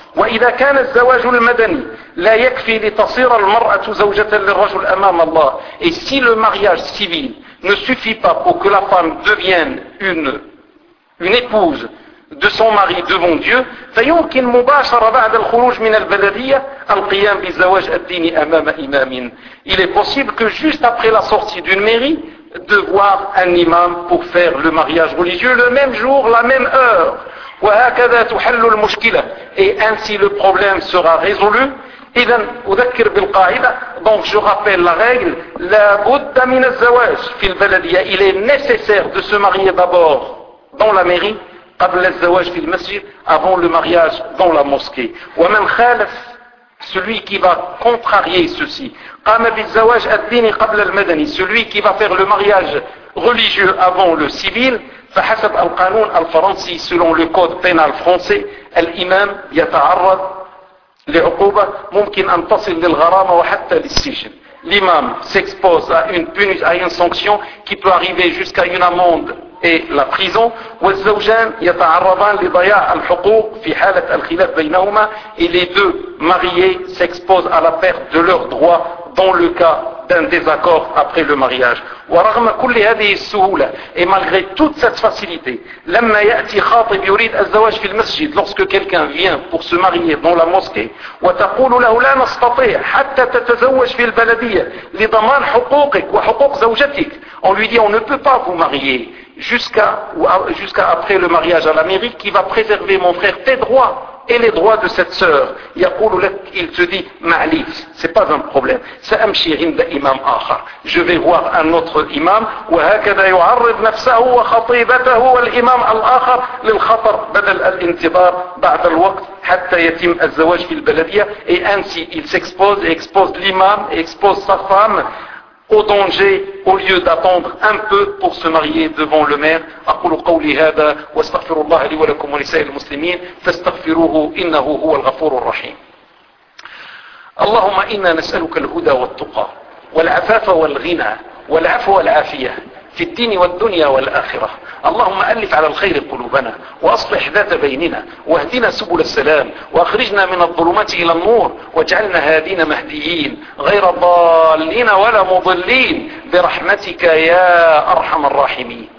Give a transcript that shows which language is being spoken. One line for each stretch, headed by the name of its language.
Arabic: وإذا كان الزواج المدني لا يكفي لتصير المرأة زوجة للرجل أمام الله.
French: Et si le mariage civil ne suffit pas pour que la femme devienne une épouse de son mari devant Dieu,
Arabic: فيمكن مباشرة بعد الخروج من البلدية القيام بالزواج الديني أمام إمام.
French: Il est possible que juste après la sortie d'une mairie, de voir un imam pour faire le mariage religieux le même jour, la même heure.
Arabic: وهكذا تحل المشكلة.
French: Et ainsi le problème sera résolu.
Arabic: إذن أذكر بالقاعدة.
French: Donc je rappelle la règle.
Arabic: لا بد من الزواج في البلدية.
French: Il est nécessaire de se marier d'abord dans la mairie.
Arabic: قبل الزواج في المسجد.
French: Avant le mariage dans la mosquée.
Arabic: ومن خالف.
French: Celui qui va contrarier ceci.
Arabic: قام بالزواج الديني قبل المدني.
French: Celui qui va faire le mariage religieux avant le civil.
Arabic: فحسب القانون الفرنسي
French: selon le code pénal français
Arabic: الإمام يتعرض لعقوبة ممكن أن تصل للغرامة وحتى للسجن.
French: L'imam s'expose à une sanction qui peut arriver jusqu'à une amende et la prison.
Arabic: والزوجان يتعرضان لضياع الحقوق في حالة الخلاف بينهما.
French: Et les deux mariés s'exposent à la perte de leurs droits dans le cas d'un désaccord après le mariage.
Arabic: ورغم كل هذه السهولة
French: et malgré toute cette facilité,
Arabic: لما يأتي خاطب يريد الزواج في المسجد,
French: lorsque quelqu'un vient pour se marier dans la mosquée,
Arabic: وتقول له لا نستطيع حتى تتزوج في البلدية لضمان حقوقك وحقوق زوجتك.
French: On lui dit on ne peut pas vous marier jusqu'à après le mariage à la mairie qui va préserver mon frère tes droits et les droits de cette sœur.
Arabic: يقول لك,
French: il te dit,
Arabic: معليش,
French: c'est pas un problème.
Arabic: سأمشي عند إمام آخر.
French: Je vais voir un autre imam.
Arabic: وهكذا يعرض نفسه وخطيبته والإمام الآخر للخطر بدل الانتظار بعد الوقت حتى يتم الزواج في البلدية.
French: Et ainsi, il s'expose, expose l'imam, expose sa femme au danger au lieu d'attendre un peu pour se marier devant le maire.
Arabic: أقول قولي هذا واستغفر الله لي ولكم ولسائر المسلمين فاستغفروه إنه هو الغفور الرحيم. اللهم إنا نسألك الهدى والتقى والعفاف والغنى والعفو والعافية في الدين والدنيا والآخرة. اللهم ألف على الخير قلوبنا وأصلح ذات بيننا واهدنا سبل السلام وأخرجنا من الظلمات إلى النور واجعلنا هادين مهديين غير ضالين ولا مضلين برحمتك يا أرحم الراحمين.